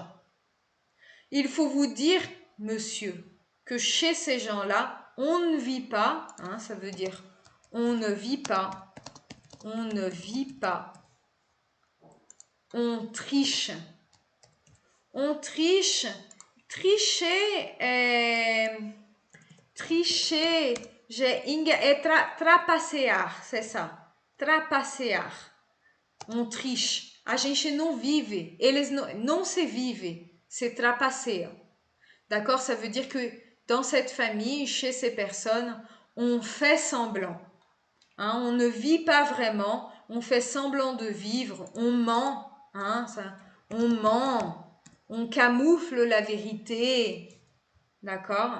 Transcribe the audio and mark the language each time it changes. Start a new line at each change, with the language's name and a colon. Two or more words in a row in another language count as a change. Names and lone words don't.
French: Il faut vous dire, monsieur, que chez ces gens-là, on ne vit pas, hein, ça veut dire on ne vit pas, on ne vit pas, on triche. On triche. Tricher tricher, trapacear, c'est ça. Trapacear. On triche.
Portuguese: A gente não vive. Eles não se vive. Se trapaceiam.
French: D'accord? Ça veut dire que dans cette famille, chez ces personnes, on fait semblant. Hein, on ne vit pas vraiment. On fait semblant de vivre. On ment. Hein, on ment. On camoufle la vérité. D'accord?